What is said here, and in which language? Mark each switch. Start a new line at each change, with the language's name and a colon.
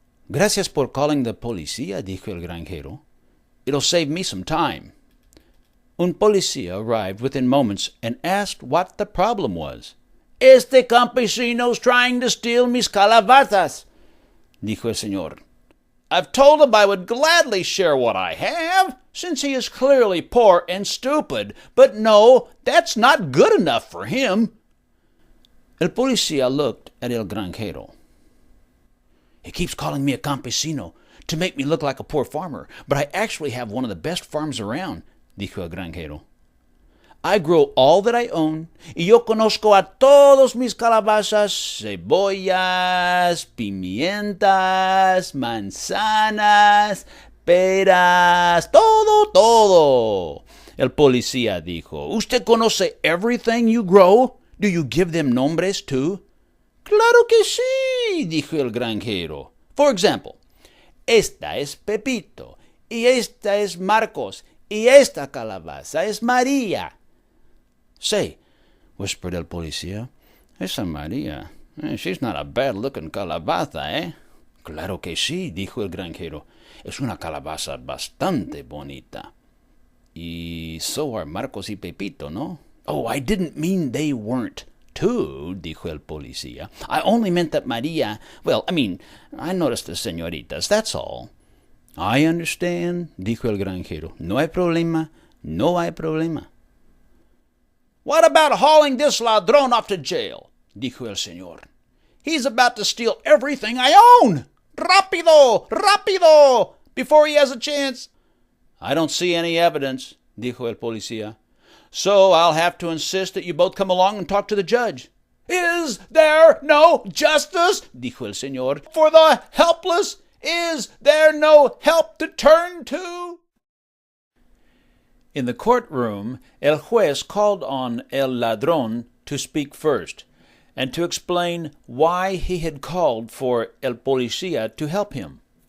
Spanish: Gracias por
English: calling the
Spanish: policía, dijo el granjero.
English: It'll save me some time.
Spanish: Un policía
English: arrived within moments and asked what the problem was.
Spanish: Este campesino's
English: trying to steal
Spanish: mis calabazas, dijo el señor.
English: I've told him I would gladly share what I have, since he is clearly poor and stupid, but no, that's not good enough for him.
Spanish: El policía
English: looked at
Spanish: el granjero.
English: He keeps calling me a campesino to make me look like a poor farmer, but I actually have one of the best farms around,
Spanish: dijo el granjero.
English: I grow all that I own,
Spanish: y yo conozco a todos mis calabazas, cebollas, pimientas, manzanas, peras, todo. El policía dijo, ¿Usted conoce
English: everything you grow? Do you give them
Spanish: nombres too? Claro que sí, dijo el granjero.
English: For example,
Spanish: esta es Pepito, y esta es Marcos, y esta calabaza es María.
English: Say, whispered el policía,
Spanish: esa
English: María, she's not a bad-looking calabaza, eh?
Spanish: Claro que sí, dijo el granjero. Es una calabaza bastante bonita. Y
English: so are
Spanish: Marcos y Pepito, ¿no?
English: Oh, I didn't mean they weren't too,
Spanish: dijo el policía.
English: I only meant that María, I noticed the señoritas, that's all. I understand,
Spanish: dijo el granjero. No hay problema, no hay problema.
English: What about hauling this ladrón off to jail?
Spanish: Dijo el señor.
English: He's about to steal everything I own.
Spanish: Rápido, rápido,
English: before he has a chance. I don't see any evidence,
Spanish: dijo el policía.
English: So I'll have to insist that you both come along and talk to the judge. Is there no justice?
Spanish: Dijo el señor.
English: For the helpless, is there no help to turn to? In the courtroom,
Spanish: el juez
English: called on
Spanish: el ladrón
English: to speak first, and to explain why he had called for el policía to help him.